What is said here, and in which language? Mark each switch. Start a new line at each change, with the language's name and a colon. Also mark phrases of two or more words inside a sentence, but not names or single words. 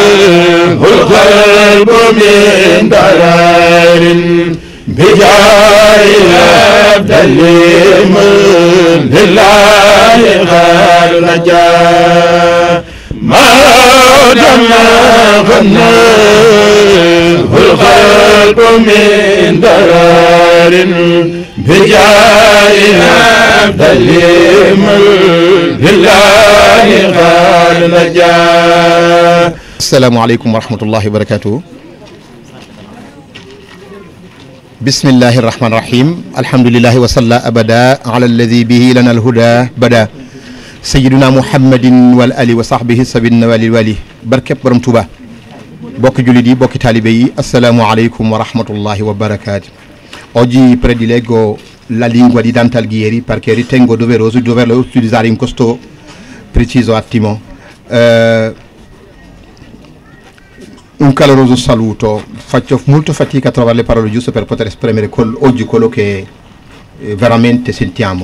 Arabic: القلب من ضرار بجاه عبد من لله قد نجا موتنا فناه القلب من ضرار بجاه عبد من لله قد نجا. السلام عليكم ورحمة الله وبركاته. بسم الله الرحمن الرحيم الحمد لله وصلى أبدا على الذي به لنا الهدى بدا سيدنا محمد والآل وصحبه سابقينا ولي الولي
Wolof: barkeb borom Tuuba bokki jullit yi bokki taalibe yi
Arabic: السلام عليكم ورحمة الله وبركاته.
Italian: Oggi predilego la lingua di Dante Alighieri perché ritengo doveroso doverlo utilizzare in questo preciso attimo. Un caloroso saluto, faccio molto fatica a trovare le parole giuste per poter esprimere oggi quello che veramente sentiamo.